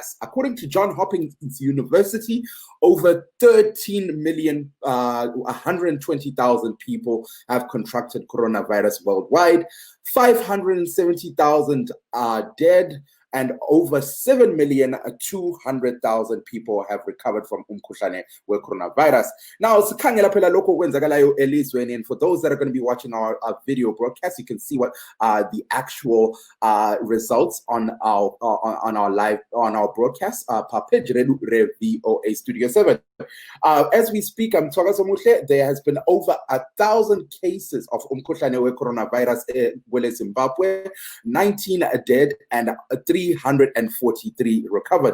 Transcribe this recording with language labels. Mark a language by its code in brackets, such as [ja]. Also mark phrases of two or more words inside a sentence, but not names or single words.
[en] According to Johns Hopkins University, over 13 million, 120,000 people have contracted coronavirus worldwide. 570,000 are dead, and over 7,200,000 people have recovered from [nd] umkhuhlane we-coronavirus. [en] Now, [nd] sikhangela phela lokho kwenzakalayo elizweni, [en] and for those that are going to be watching our video broadcast, you can see what the actual results on our live broadcast page VOA Studio 7. As we speak, there has been over 1,000 cases of [nd] umkhuhlane we-coronavirus [en] in Zimbabwe, 19 dead, and 343 recovered.